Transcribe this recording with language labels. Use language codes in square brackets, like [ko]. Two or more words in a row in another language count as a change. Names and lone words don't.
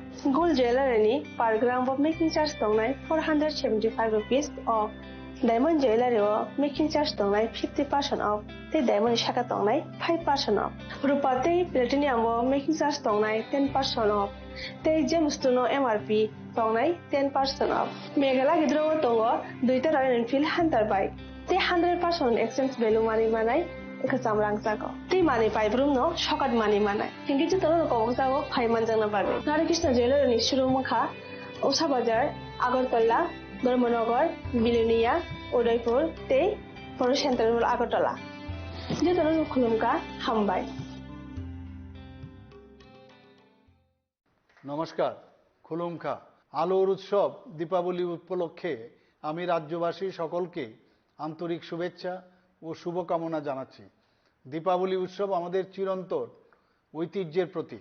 [en] Gold jewelry [trp] ni [en] per gram of making charge [trp] tongnai 475 [en] rupees off. Diamond jewelry [trp] o [en] making charge [trp] tongnai 50% off. Te diamond shaka tongnai 5% off. Rupa te platinum o [en] making charge [trp] tongnai 10% off. Te gems to no MRP tongnai 10% off. Megala gidro tongo duita Royal Enfield Hunter bike. Te 100% [en] exchange value money [trp] manai ekasam rangsago. Te money pai brum no shokat money manai. Hingi ju tono ko sago phai manjang na pabe. Radha Krishna Jewelers ni showroom kha Usha Bazar, Agartala, Dharmanagar, Bilonia, Udaipur, te Poro Central Agartala. Je tono khulumka hambai. [bn] নমস্কার খুলুমখা আলোর উৎসব দীপাবলি উপলক্ষে আমি রাজ্যবাসী সকলকে আন্তরিক শুভেচ্ছা ও শুভকামনা জানাচ্ছি। দীপাবলি উৎসব আমাদের চিরন্তন ঐতিহ্যের প্রতীক।